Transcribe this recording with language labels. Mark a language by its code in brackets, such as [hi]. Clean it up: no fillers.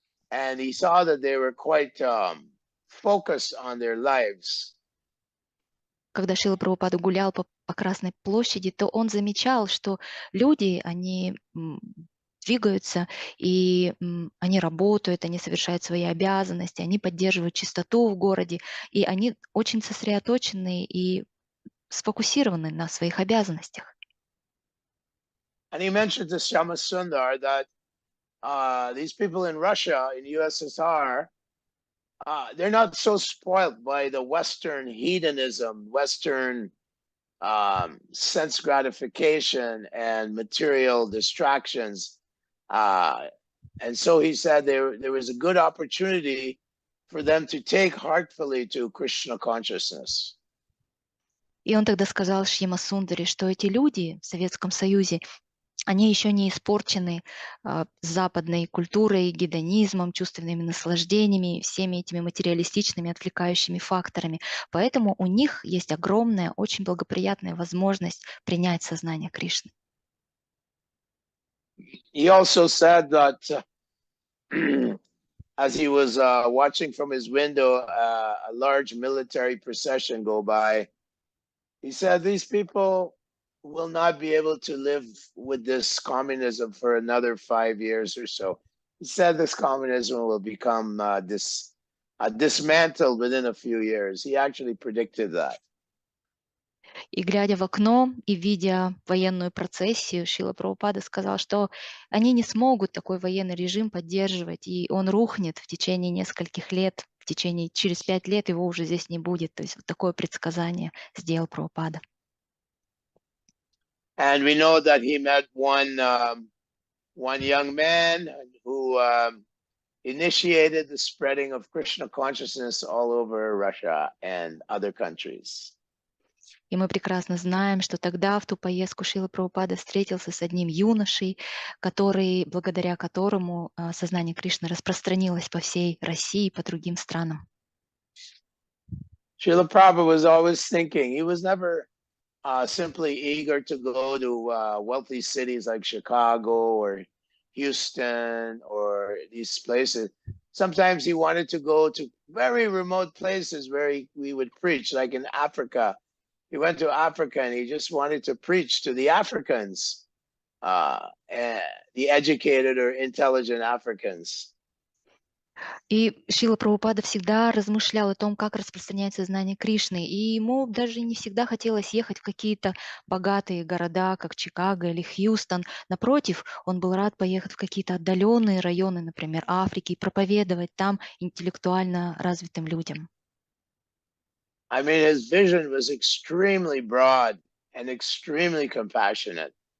[en] And he saw that they were quite focused on their lives. [ru] Когда Шрила Прабхупада гулял по Красной площади, то он замечал, что люди, они двигаются, и они работают, они совершают свои обязанности, они поддерживают чистоту в городе, и они очень сосредоточены и сфокусированы на своих обязанностях. [en] And he mentioned to Shama Sundar that these people in Russia, in USSR, they're not so spoiled by the Western hedonism, Western sense gratification and material distractions. And so he said there was a good opportunity for them to take heartfully to Krishna consciousness. [ru] И он тогда сказал Шьяма Сундаре, что эти люди в Советском Союзе, они еще не испорчены западной культурой, гедонизмом, чувственными наслаждениями, всеми этими материалистичными отвлекающими факторами. Поэтому у них есть огромная, очень благоприятная возможность принять сознание Кришны. [en] He also said that as he was watching from his window a large military procession go by, he said these people will not be able to live with this communism for another 5 years or so. He said this communism will become dismantled within a few years. He actually predicted that. [ru] И глядя в окно и видя военную процессию, Шрила Прабхупада сказал, что они не смогут такой военный режим поддерживать, и он рухнет в течение нескольких лет, через 5 лет его уже здесь не будет. То есть вот такое предсказание сделал Прабхупада. [en] And we know that he met one young man who initiated the spreading of Krishna consciousness all over Russia and other countries. [ru] И мы прекрасно знаем, что тогда, в ту поездку, Шрила Прабхупада встретился с одним юношей, благодаря которому сознание Кришны распространилось по всей России и по другим странам. [en] Srila Prabhupada was always thinking. He was never simply eager to go to wealthy cities like Chicago or Houston or these places. Sometimes he wanted to go to very remote places where we would preach, like in Africa. He went to Africa and he just wanted to preach to the Africans, the educated or intelligent Africans. [ru] И Шрила Прабхупада всегда размышлял о том, как распространять сознание Кришны. И ему даже не всегда хотелось ехать в какие-то богатые города, как Чикаго или Хьюстон. Напротив, он был рад поехать в какие-то отдаленные районы, например, Африки, и проповедовать там интеллектуально развитым людям. [en] I mean, his vision was extremely broad and extremely compassionate.